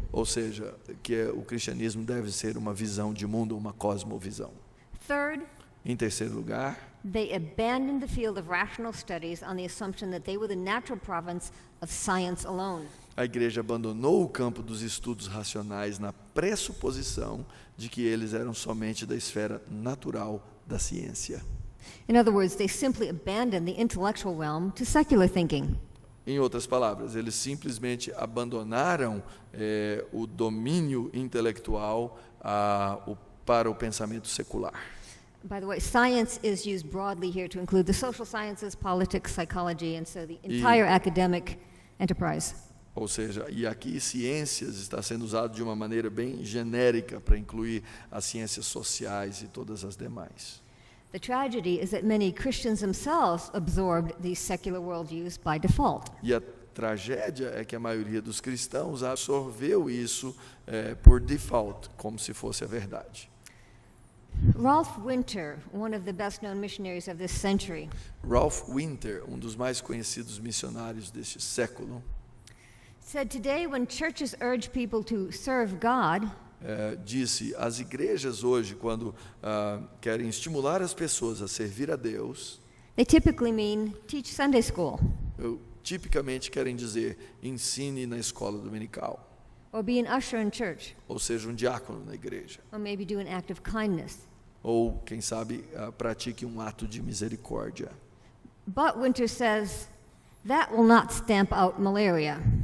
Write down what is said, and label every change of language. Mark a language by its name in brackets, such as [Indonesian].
[Portuguese] Ou seja, que o cristianismo deve ser uma visão de mundo, uma cosmovisão. [English] Third, [Portuguese] Em terceiro lugar, [English] they abandoned the field of rational studies on the assumption that they were the natural province of science alone. [Portuguese] a igreja abandonou o campo dos estudos racionais na pressuposição de que eles eram somente da esfera natural da ciência. [English] In other words, they simply abandoned the intellectual realm to secular thinking. [Portuguese] Em outras palavras, eles simplesmente abandonaram o domínio intelectual para o pensamento secular. [English] By the way, science is used broadly here to include the social sciences, politics, psychology, and so the entire academic enterprise. [Portuguese] Ou seja, e aqui ciências está sendo usado de uma maneira bem genérica para incluir as ciências sociais e todas as demais. [English] The tragedy is that many Christians themselves absorbed these secular worldviews by default. [Portuguese] E a tragédia é que a maioria dos cristãos absorveu isso por default, como se fosse a verdade. [English] Ralph Winter, one of the best-known missionaries of this century, [Portuguese] Ralph Winter, um dos mais conhecidos missionários deste século, [English] said today when churches urge people to serve God, [Portuguese] disse, as igrejas hoje, quando querem estimular as pessoas a servir a Deus, [English] they typically mean teach Sunday school [Portuguese] tipicamente querem dizer, ensine na escola dominical, [English] or be an usher in church [Portuguese] ou seja, um diácono na igreja, [English] or maybe do an act of kindness. [Portuguese] ou, quem sabe, pratique um ato de misericórdia. [English] But Winter says that will not stamp out malaria.